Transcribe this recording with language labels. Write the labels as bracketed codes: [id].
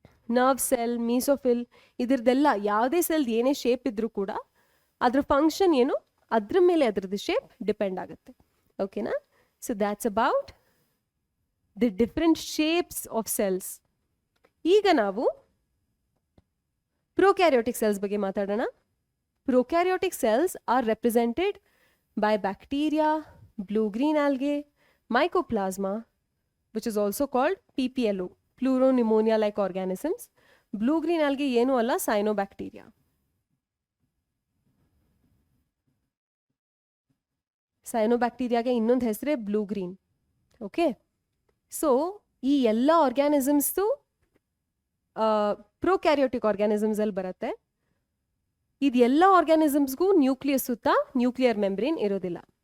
[kn] Nerve cell, mesophyll, ಇದ್ರದ್ದೆಲ್ಲ ಯಾವುದೇ cell ಏನೇ shape ಇದ್ರೂ ಕೂಡ ಅದ್ರ ಫಂಕ್ಷನ್ ಏನು ಅದ್ರ ಮೇಲೆ ಅದರದ್ದು ಶೇಪ್ ಡಿಪೆಂಡ್ ಆಗುತ್ತೆ. ಓಕೆನಾ? [en] So that's about the different shapes of cells. [kn] ಈಗ ನಾವು ಪ್ರೊಕ್ಯಾರಿಯೋಟಿಕ್ ಸೆಲ್ಸ್ ಬಗ್ಗೆ ಮಾತಾಡೋಣ. [en] Prokaryotic cells are represented by bacteria, blue-green algae, mycoplasma, which is also called PPLO, pleuropneumonia-like organisms. [kn] Blue-green algae ಏನು ಅಲ್ಲ, cyanobacteria. cyanobacteriaಗೆ ಇನ್ನೊಂದು ಹೆಸರೇ ಬ್ಲೂ ಗ್ರೀನ್. ಓಕೆ, ಸೊ ಈ ಎಲ್ಲ ಆರ್ಗ್ಯಾನಿಸಮ್ಸ್ದು ಪ್ರೊಕ್ಯಾರಿಯೋಟಿಕ್ ಆರ್ಗ್ಯಾನಿಸಮ್ಸ್ ಅಲ್ಲಿ ಬರುತ್ತೆ. ಇದೆಲ್ಲ ಆರ್ಗ್ಯಾನಿಸಮ್ಸ್ಗೂ ನ್ಯೂಕ್ಲಿಯಸ್ ಸುತ್ತ ನ್ಯೂಕ್ಲಿಯರ್ ಮೆಂಬ್ರೇನ್ ಇರೋದಿಲ್ಲ.